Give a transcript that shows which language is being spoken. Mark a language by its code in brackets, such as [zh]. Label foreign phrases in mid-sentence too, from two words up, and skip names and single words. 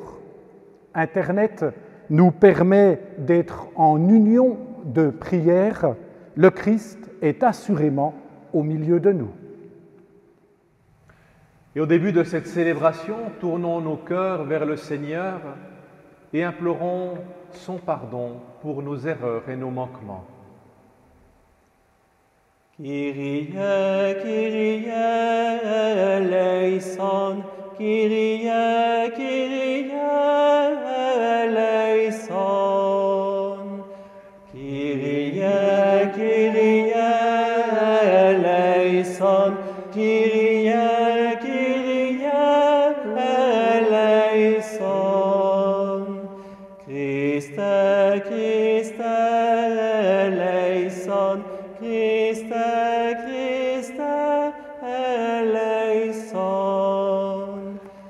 [fr] Internet nous permet d'être en union de prière. Le Christ est assurément au milieu de nous. Et au début de cette célébration, tournons nos cœurs vers le Seigneur et implorons son pardon pour nos erreurs et nos manquements. [el] Κύριε, Κύριε ἐλέησον, Κύριε, Κύριε ἐλέησον, Κύριε, Κύριε ἐλέησον, Κύριε, Κύριε ἐλέησον, Χριστέ, Χριστὲ ἐλέησον, Χριστέ, Χριστὲ ἐλέησον,